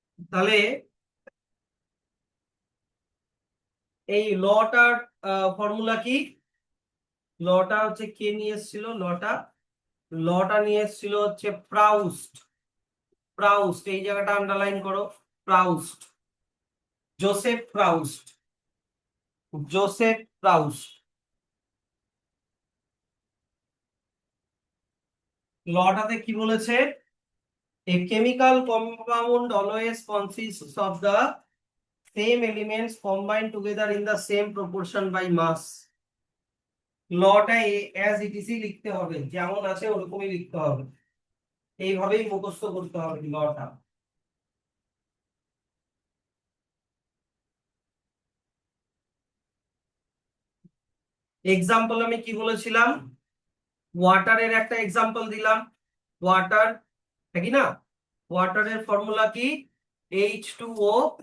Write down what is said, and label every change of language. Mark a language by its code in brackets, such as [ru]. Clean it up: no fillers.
[bn] তাহলে এই লটার ফর্মুলা কি, লটা হচ্ছে কে নিয়ে এসেছিল, লটা নিয়ে এসেছিল হচ্ছে প্রাউস্ট। প্রাউস্ট এই জায়গাটা আন্ডারলাইন করো, Proust, Joseph Proust, Joseph Proust. লটাতে কি বলেছে, [en] a chemical compound always consists of the same elements combined together in the same proportion by mass. [bn] লটা অ্যাজ ইট ইজ লিখতে হবে, যেমন আছে ওরকমই লিখতে হবে, এইভাবেই মুখস্থ করতে হবে লটা। এক্সাম্পল আমি কি বলেছিলাম, ওয়াটারের একটা এক্সাম্পল দিলাম, ওয়াটার, কি না, ওয়াটারের ফর্মুলা কি, H2O।